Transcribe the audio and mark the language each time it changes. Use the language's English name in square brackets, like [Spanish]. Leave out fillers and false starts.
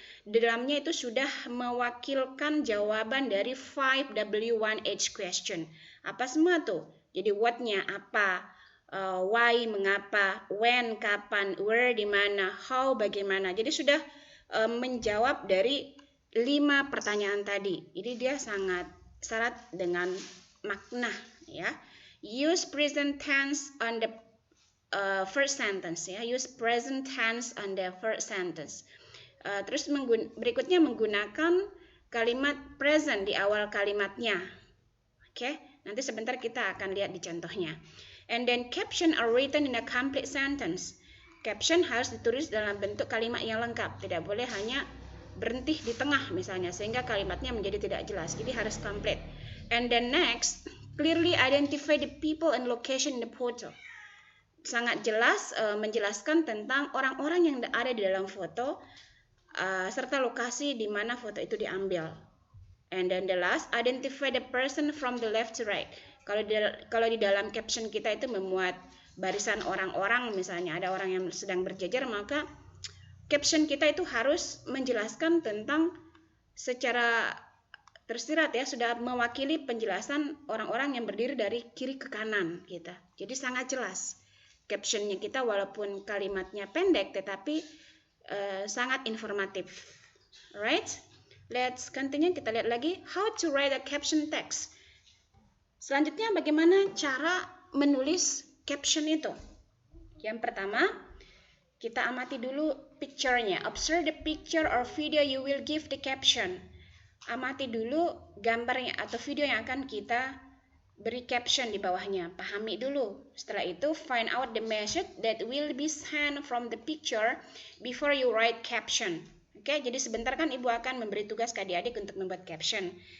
[Indonesian] Di dalamnya itu sudah mewakilkan jawaban dari 5W1H question. Apa semua tuh? Jadi what-nya apa, why, mengapa, when, kapan, where, di mana, how, bagaimana. Jadi sudah menjawab dari 5 pertanyaan tadi. Jadi dia sangat syarat dengan makna ya. [English] Use present tense on the first sentence ya. Use present tense on the first sentence. [Indonesian] Terus berikutnya menggunakan kalimat present di awal kalimatnya. Oke, nanti sebentar kita akan lihat di contohnya. [English] And then caption are written in a complete sentence. [Indonesian] Caption harus ditulis dalam bentuk kalimat yang lengkap. Tidak boleh hanya berhenti di tengah misalnya, sehingga kalimatnya menjadi tidak jelas. Jadi harus complete. [English] And then next, clearly identify the people and location in the photo. [Indonesian] Sangat jelas menjelaskan tentang orang-orang yang ada di dalam foto serta lokasi di mana foto itu diambil. [English] And then the last, identify the person from the left to right. [Indonesian] Kalau di dalam caption kita itu memuat barisan orang-orang, misalnya ada orang yang sedang berjejer, maka caption kita itu harus menjelaskan tentang secara tersirat ya, sudah mewakili penjelasan orang-orang yang berdiri dari kiri ke kanan kita. Jadi sangat jelas captionnya kita, walaupun kalimatnya pendek tetapi sangat informatif. [English] Alright, let's continue. [Indonesian] Kita lihat lagi [English] how to write a caption text. [Indonesian] Selanjutnya bagaimana cara menulis caption itu. Yang pertama, kita amati dulu picture-nya. [English] Observe the picture or video you will give the caption. [Indonesian] Amati dulu gambarnya atau video yang akan kita beri caption di bawahnya. Pahami dulu. Setelah itu, [English] find out the message that will be sent from the picture before you write caption. [Indonesian] Oke, jadi sebentar kan Ibu akan memberi tugas ke adik-adik untuk membuat caption.